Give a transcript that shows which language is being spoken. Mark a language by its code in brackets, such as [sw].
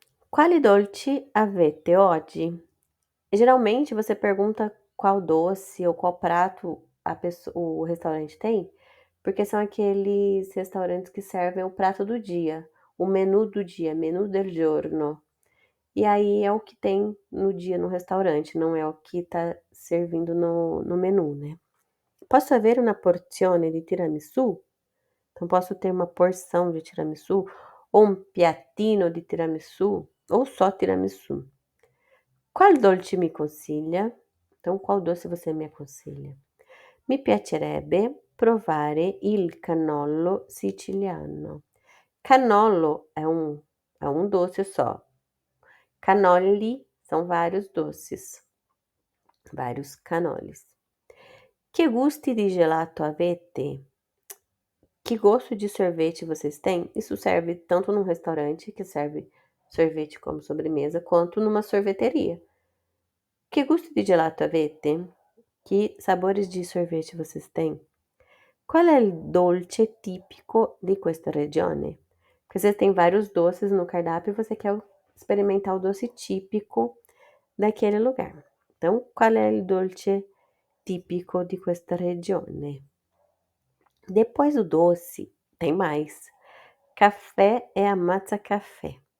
[it] Quali dolci avete oggi? [pt] Geralmente você pergunta qual doce ou qual prato o restaurante tem, porque são aqueles restaurantes que servem o prato do dia, o menu do dia, [it] menu del giorno. [pt] E aí é o que tem no dia no restaurante, não é o que está servindo no menu, né? [it] Posso avere una porzione di tiramisù? [pt] Então, posso ter uma porção de tiramisu, ou um [it] piattino di tiramisu, [pt] ou só tiramisu. [it] Qual dolce mi consiglia? [pt] Então, qual doce você me aconselha? [it] Mi piacerebbe provare il cannolo siciliano. [pt] Cannolo é um doce só. Cannoli são vários doces, vários canoles. [it] Que gusti di gelato avete? [pt] Que gosto de sorvete vocês têm? Isso serve tanto num restaurante, que serve sorvete como sobremesa, quanto numa sorveteria. [it] Que gusto di gelato avete? [pt] Que sabores de sorvete vocês têm? [it] Qual é o dolce tipico di questa regione? [pt] Porque vocês têm vários doces no cardápio e você quer experimentar o doce típico daquele lugar. Então, qual é o [it] dolce tipico di questa regione? [pt] Depois do doce, tem mais. Café é a matza café.